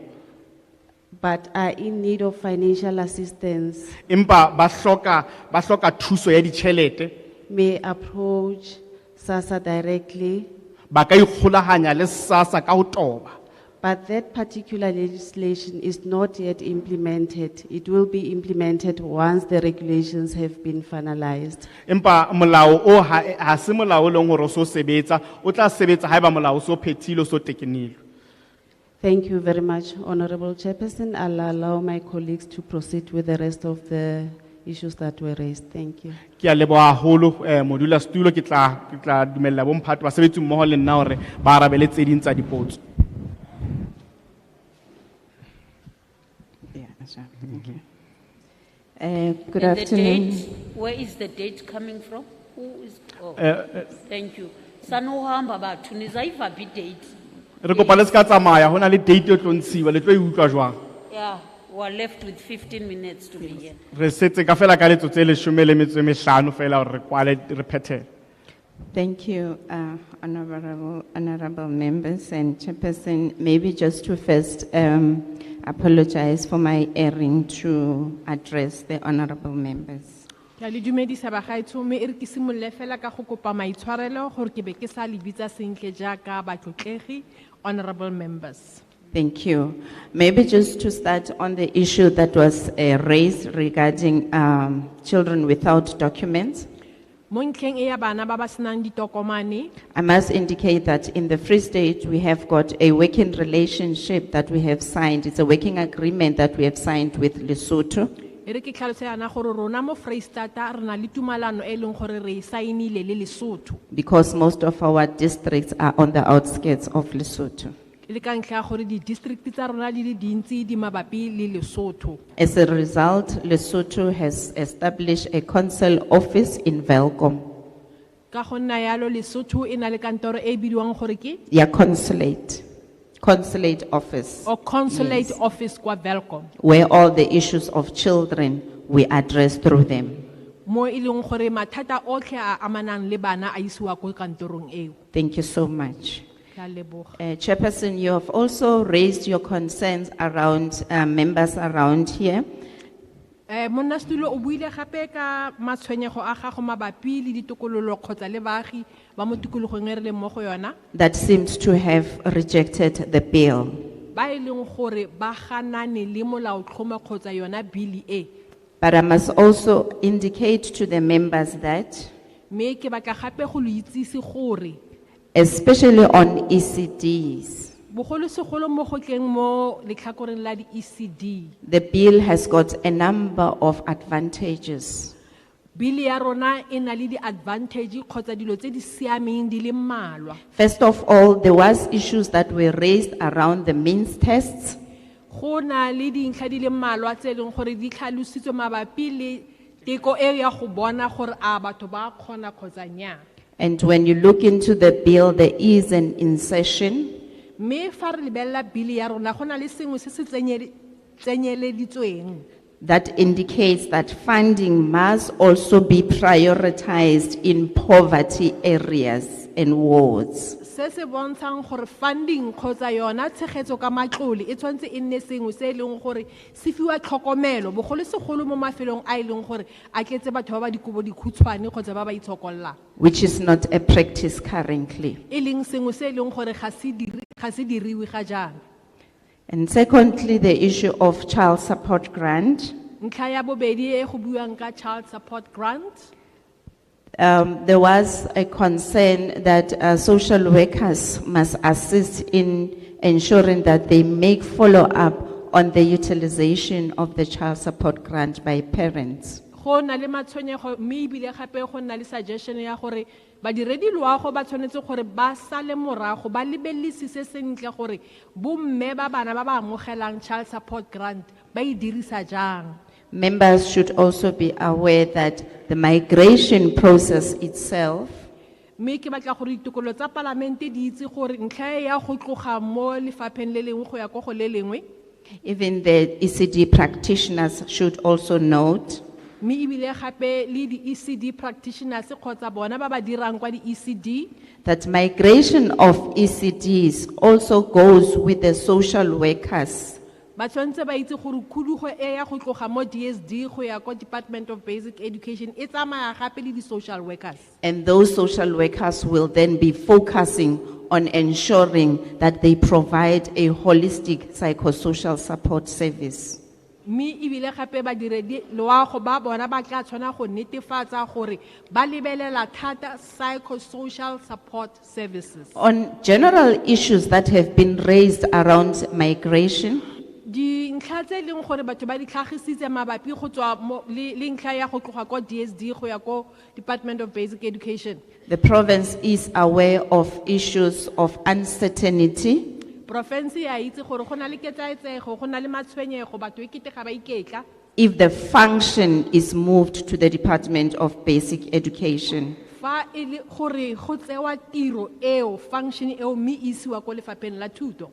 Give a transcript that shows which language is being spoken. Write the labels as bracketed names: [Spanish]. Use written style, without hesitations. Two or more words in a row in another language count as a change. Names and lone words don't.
[English] but are in need of financial assistance [Southern Sotho] empa ba hloka thuso ya ditjhelete [English] may approach SASSA directly, [Southern Sotho] ba ka ikgolaganya le SASSA ka ho toba. [English] but that particular legislation is not yet implemented. It will be implemented once the regulations have been finalized. [Southern Sotho] Empa molao o ha se molao o leng hore o so sebetsa, o tla sebetsa haeba molao o so phethile o so tekenilwe. [English] Thank you very much, Honorable Chairperson. I'll allow my colleagues to proceed with the rest of the issues that were raised. Thank you. [Southern Sotho] Ke a leboha haholo modula stulo ke tla dumella bo mphato ba sebetsi mmoho le nna hore ba arabele tse ding tsa dipotso. [English] Good And the afternoon. date, where is the date coming from? Who is, thank you. [Zulu] Sanohamba batho nizaiva bi date. [Southern Sotho] Re kopa le ska tsamaya hona le date e tlo ntshiwa le tlo e utlwa jwang. [English] Yeah, we're left with 15 minutes to be here. [Southern Sotho] Re setse ka fela ka letsotsi le 15 fela hore re kwale re phethele. [English] Thank you, honorable members and chairperson. Maybe just to first apologize for my erring to address the honorable members. [Tswana] Ke a le dumedisa bagaetsho mme e re ke simolle fela ka go kopa maitshwarelo gore ke be ke sa le bitsa sentle jaaka batlotlegi, [English] honorable members. Thank you. Maybe just to start on the issue that was raised regarding children without documents. [Tswana] Mo ntlheng e ya bana ba ba senang ditokomane, [English] I must indicate that in the Free State, we have got a working relationship that we have signed. It's a working agreement that we have signed with Lesotho. [Tswana] e re ke tlhalosela gore rona mo Freistata re na le tumalano e leng gore re e saenile le Lesotho. [English] Because most of our districts are on the outskirts of Lesotho. [Tswana] E le ka ntlha ya gore di district tsa rona di le dintsi di mabapi le Lesotho. [English] As a result, Lesotho has established a consul office in Welkom. [Tswana] Ka go nna yalo Lesotho e na le kantoro e bidiwang gore ke [English] Yeah, consulate office. or consulate Yes. [Tswana] office kwa Welkom. [English] Where all the issues of children we address through them. [Tswana] Mo e leng gore mathata otlhe a amanang le bana a isiwa ko kantorong eo. [English] Thank you so much. [Tswana] Ke a leboga. [English] Chairperson, you have also raised your concerns around members around here. [Tswana] Monnastulo o buile gape ka matshwenyego a gago mabapi le ditokololo kgotsa le baagi ba mo tikologong e re leng mo go yona [English] That seems to have rejected the bill. [Tswana] ba e leng gore ba ganane le molaotlhomo kgotsa yona bili e. [English] But I must also indicate to the members that, [Tswana] Mme ke batla gape go lo itsise gore [English] especially on ECDs, [Tswana] bogolosegolo mo go tleng mo letlhakoreng la di-ECD [English] the bill has got a number of advantages. [Tswana] bili ya rona e na le di-advantage kgotsa dilo tse di siameng di le mmalwa. [English] First of all, there was issues that were raised around the means tests. [Tswana] Go na le dintlha di le mmalwa tse e leng gore di tlhalositswe mabapi le teko e ya go bona gore a batho ba kgona kgotsa nnyaa. [English] And when you look into the bill, there is an insertion [Tswana] Mme fa re lebelela bili ya rona go na le sengwe se se tsenyeleditsweng [English] that indicates that funding must also be prioritized in poverty areas and wards. [Tswana] se se bontshang gore funding kgotsa yona tshegetso ka matlole e tshwanetse e nne sengwe se e leng gore se fiwa tlhokomelo bogolosegolo mo mafelong a e leng gore a tletse batho ba ba dikobo dikhutshwane kgotsa ba ba itshokololang, [English] Which is not a practice currently. [Tswana] e leng sengwe se e leng gore ga se diriwe ga jaana. [English] And secondly, the issue of child support grant. [Tswana] Ntlha ya bobedi e go buang ka [English] child support grant. There was a concern that social workers must assist in ensuring that they make follow-up on the utilization of the child support grant by parents. [Tswana] Go na le matshwenyego mme ebile gape go na le suggestion ya gore badiredi loago ba tshwanetse gore ba sale morago ba lebellisise sentle gore bomme ba bana ba ba amogelang [English] child support grant [Tswana] ba e dirisa jang. [English] Members should also be aware that the migration process itself [Tswana] Mme ke batla gore ditokolo tsa palamente di itse gore ntlha ya go tloga mo lefapheng le lengwe go ya go le lengwe. [English] even the ECD practitioners should also note [Tswana] Mme ebile gape le di [English] ECD practitioners [Tswana] kgotsa bona ba ba dirang kwa di ECD [English] that migration of ECDs also goes with the social workers. [Tswana] ba tshwanetse ba itse gore khudugo e ya go tloga mo DSD go ya kwa Department of Basic Education e tsamaya gape le di [English] social workers. And those social workers will then be focusing on ensuring that they provide a holistic psychosocial support service. [Tswana] Mme ebile gape badiredi loago ba bona ba tla tshwana go netefatsa gore ba lebelela thata [English] psychosocial support services. On general issues that have been raised around migration, [Tswana] Di ntlha tse leng gore batho ba di tlhagisitse mabapi go tswa mo le ntlha ya go tloga kwa DSD go ya ko Department of Basic Education. [English] the province is aware of issues of uncertainty, [Tswana] Profense ya itse gore go na le ketsaetsego go na le matshwenyego batho e kete ga ba iketla. [English] if the function is moved to the Department of Basic Education. [Tswana] Fa e le gore go tsewa tiro eo function eo mme isiwa ko lefapheng la thuto.